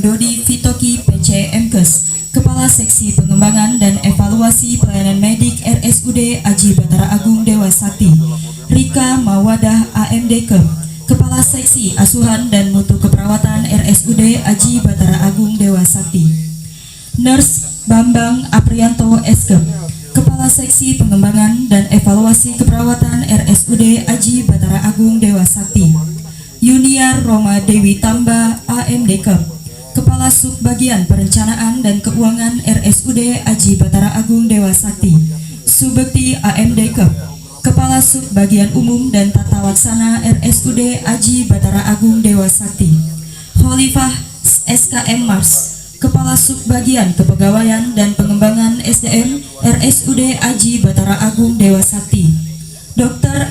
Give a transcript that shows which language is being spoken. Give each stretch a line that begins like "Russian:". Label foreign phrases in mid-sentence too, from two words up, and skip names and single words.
Indonesian: Dodi Fitoki PC MKes, Kepala Seksi Pengembangan dan Evaluasi Pelayanan Medik RSUD Aji Batara Agung Dewa Sakti, Rika Mawadah AMDK, Kepala Seksi Asuhan dan Mutu Keperawatan RSUD Aji Batara Agung Dewa Sakti, Nurse Bambang Aprianto SKep, Kepala Seksi Pengembangan dan Evaluasi Keperawatan RSUD Aji Batara Agung Dewa Sakti, Yuniar Roma Dewi Tamba AMDK, Kepala Subbagian Perencanaan dan Keuangan RSUD Aji Batara Agung Dewa Sakti, Subekti AMDK, Kepala Subbagian Umum dan Tata Laksana RSUD Aji Batara Agung Dewa Sakti, Khalifah SKM Mars, Kepala Subbagian Kepegawaian dan Pengembangan SDM RSUD Aji Batara Agung Dewa Sakti, Dr.